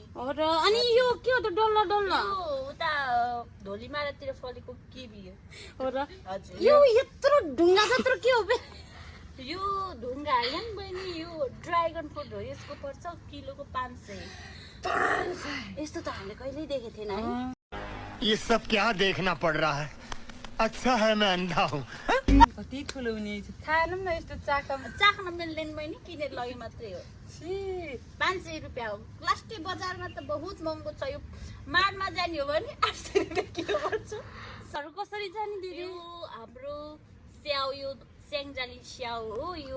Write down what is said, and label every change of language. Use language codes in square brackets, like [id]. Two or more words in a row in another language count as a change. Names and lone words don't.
[ne] हो र अनि यो के हो त डल्लो डल्लो उता धोलीमारातिर फलेको किवी हो र हजुर यो यत्रो ढुङ्गा जत्रो के हो बे यो ढुङ्गा होइन बहिनी यो ड्रागन फ्रुट हो यसको पर्छ किलोको 500 यस्तो त हामीले कहिल्यै देखेको थिएन है [hi] ये सब क्या देखना पड़ रहा है अच्छा है मैं अंधा हूँ [ne] कति ठुलो हुने खानु न यस्तो चाख्न मिल्दैन बहिनी किनेर लगे मात्रै हो 500 रुपियाँ हो लास्टै बजारमा त बहुत महँगो छ यो माडमा जाने हो भने 800 रुपियाँ किलो पर्छ सर कसरी जाने दिदी यो हाम्रो स्याउ यो स्याङ्जाली स्याउ हो यो